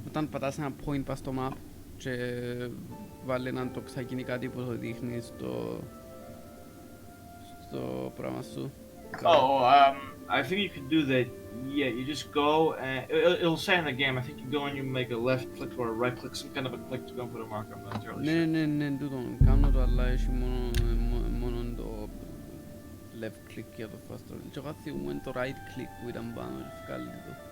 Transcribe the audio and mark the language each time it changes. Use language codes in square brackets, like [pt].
[el] Όταν πατάς ένα point πας στο map και βάλει έναν τοξάκι κάτι που το δείχνει στο πράγμα σου. [en] Oh, I think you could do that. Yeah, you just go and it'll say in the game. I think you go and you make a left click or a right click, some kind of a click to go and put a marker. I'm not entirely [el] Ναι, [en] sure. [el] ναι, τούτον. Κάνω το, αλλά έχει μόνο το left click για το fast travel. Και εγώ θυμούμαι το right click που ήταν πάνω και βγάλει το.